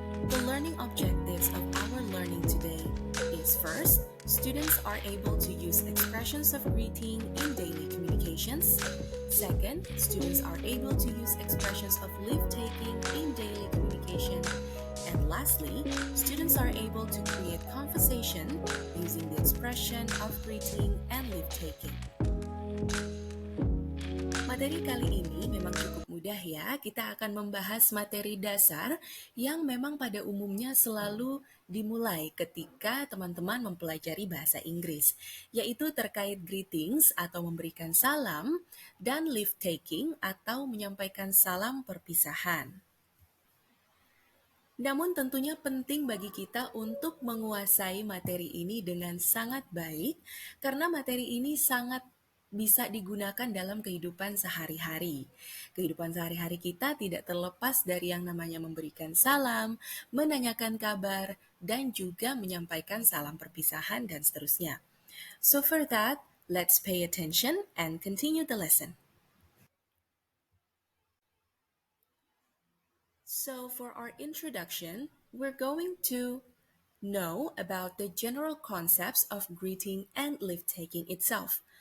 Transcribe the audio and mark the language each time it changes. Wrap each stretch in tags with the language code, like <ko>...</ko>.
<en>The learning objectives of our learning today is first, students are able to use expressions of greeting in daily communications. Second, students are able to use expressions of leave-taking in daily communication. And lastly, students are able to create conversation using the expression of greeting and leave-taking.</en> <id>Materi kali ini memang cukup mudah ya. Kita akan membahas materi dasar yang memang pada umumnya selalu dimulai ketika teman-teman mempelajari bahasa Inggris, yaitu terkait greetings atau memberikan salam dan leave taking atau menyampaikan salam perpisahan. Namun tentunya penting bagi kita untuk menguasai materi ini dengan sangat baik karena materi ini sangat bisa digunakan dalam kehidupan sehari-hari. Kehidupan sehari-hari kita tidak terlepas dari yang namanya memberikan salam, menanyakan kabar, dan juga menyampaikan salam perpisahan dan seterusnya.</id> <en>So for that, let's pay attention and continue the lesson. So for our introduction, we're going to know about the general concepts of greeting and leave-taking itself.</en>